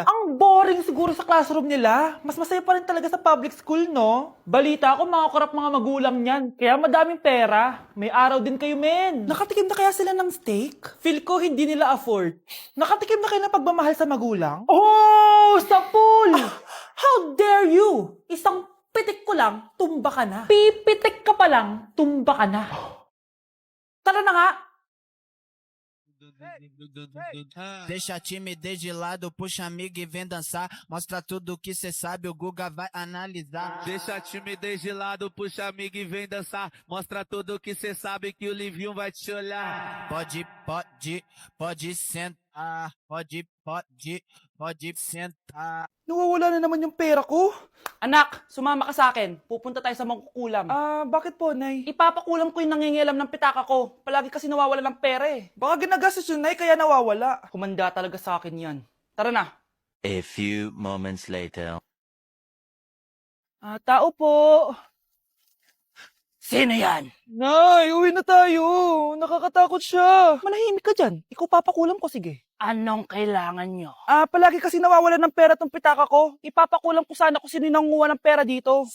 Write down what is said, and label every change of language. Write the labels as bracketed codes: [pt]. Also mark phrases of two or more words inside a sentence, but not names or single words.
[tl] Ang boring siguro sa classroom nila. Mas masaya pa rin talaga sa public school, no? Balita ko mga korap mga magulang niyan. Kaya madaming pera. May araw din kayo, men. Nakatikim na kaya sila ng steak? Feel ko hindi nila afford. Nakatikim na kayo ng pagmamahal sa magulang? Oh, sa pool! [en] How dare you? [tl] Isang pitik ko lang, tumba ka na. Pipitik ka pa lang, tumba ka na. Tara na nga. [pt] Deixa a timidez de lado, puxa amigo e vem dançar. Mostra tudo que cê sabe, o Guga vai analisar. Deixa a timidez de lado, puxa amigo e vem dançar. Mostra tudo que cê sabe que o Livinho vai te olhar. Pode sentar. Pode sentar. [tl] Nawawala na naman yung pera ko. Anak, sumama ka sa akin. Pupunta tayo sa mangkukulam. Bakit po, Nay? Ipapakulam ko yung nangingialam ng pitaka ko. Palagi kasi nawawala ng pera eh. Baka ginagastos yun, Nay, kaya nawawala. Humanda talaga sa akin yan. Tara na. [en] A few moments later. [tl] Tao po. Sino yan? Nay, uwi na tayo. Nakakatakot siya. Manahimik ka dyan. Ikaw papakulam ko, sige. Anong kailangan nyo? Palagi kasi nawawala ng pera tong pitaka ko. Ipapakulam ko sana kung sino nanguha ng pera dito.